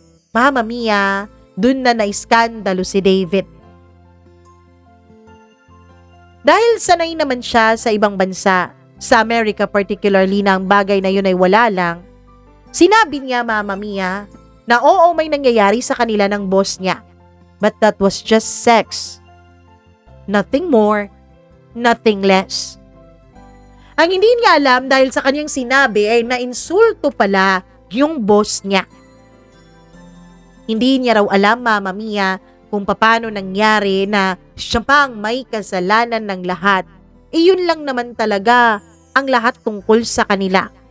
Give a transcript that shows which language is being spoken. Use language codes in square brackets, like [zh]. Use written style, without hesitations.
[tl] Mama Mia, dun na naiskandalo si David. Dahil sanay naman siya sa ibang bansa, sa Amerika particularly na ang bagay na yun ay wala lang, sinabi niya, Mama Mia, na oo may nangyayari sa kanila ng boss niya. [en] But that was just sex. Nothing more, nothing less. [tl] Ang hindi niya alam dahil sa kanyang sinabi ay nainsulto pala yung boss niya. Hindi niya raw alam, Mama Mia, kung paano nangyari na siya pa ang may kasalanan ng lahat. Yun lang naman talaga ang lahat tungkol sa kanila.